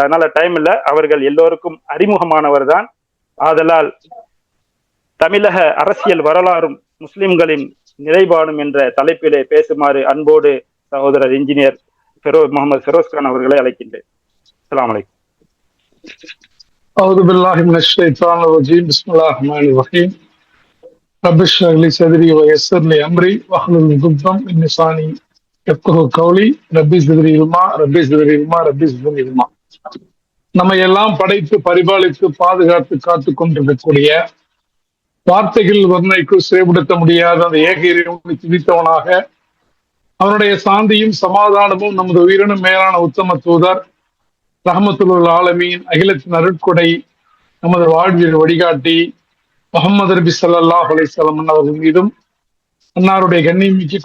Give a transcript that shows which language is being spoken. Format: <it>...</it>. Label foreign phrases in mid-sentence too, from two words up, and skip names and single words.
<ta>அதனால டைம் இல்லை. அவர்கள் எல்லோருக்கும் அறிமுகமானவர் தான். ஆதலால் தமிழக அரசியல் வரலாறும் முஸ்லிம்களின் நிலைப்பாடும் என்ற தலைப்பிலே பேசுமாறு அன்போடு சகோதரர் இன்ஜினியர் முகமது ஃபெரோஸ்கான் அவர்களை அழைக்கின்றேன்.</ta> <ar>السلام عليكم. أعوذ بالله من الشيطان الرجيم بسم الله الرحمن الرحيم رب اشرح لي صدري ويسر لي أمري واحلل عقدة من لساني يفقهوا قولي ربي زدني علما.</ar> <ta>நம்ம எல்லாம் படைத்து பரிபாலித்து பாதுகாத்து காத்து கொண்டிருக்கக்கூடிய, வார்த்தைகள் வர்ணைக்கு செயல்படுத்த முடியாத அந்த ஏக இறைவனை துதித்தவனாக, அவனுடைய சாந்தியும் சமாதானமும் நமது உயிரினும் மேலான உத்தம தூதர்</ta> <ar>رحمة للعالمين,</ar> <ta>அகிலத்தின் அருட்கொடை, நமது வாழ்வியல் வழிகாட்டி, முகமது நபி</ta> <ar>صلى الله عليه وسلم</ar> <ta>அவர்கள் மீதும், அன்னாருடைய கண்ணியமிக்க</ta>